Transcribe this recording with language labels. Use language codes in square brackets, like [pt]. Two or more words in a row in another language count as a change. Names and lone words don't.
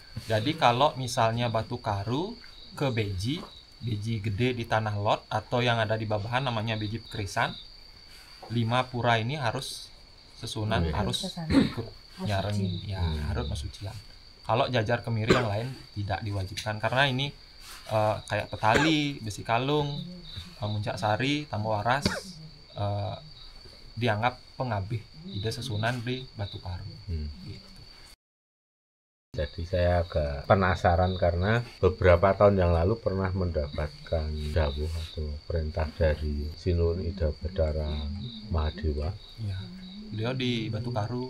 [id] Jadi kalau misalnya Batu Karu ke beji gede di Tanah Lot atau yang ada di Babahan namanya beji Pekrisan, 5 pura ini harus sesunan, harus ikut nyarengin, ya harus mesucian. Kalau Jajar Kemiri yang lain tidak diwajibkan, karena ini kayak Petali, Besi Kalung, Muncak Sari, Tambo Waras dianggap [ban] pengabih ide sesunan [id] di Batu Karu. Gitu. Jadi saya agak penasaran karena beberapa tahun yang lalu pernah mendapatkan dawuh atau perintah dari Sinuhun Ida Bathara Mahadewa. Ya, beliau di Batu Karu.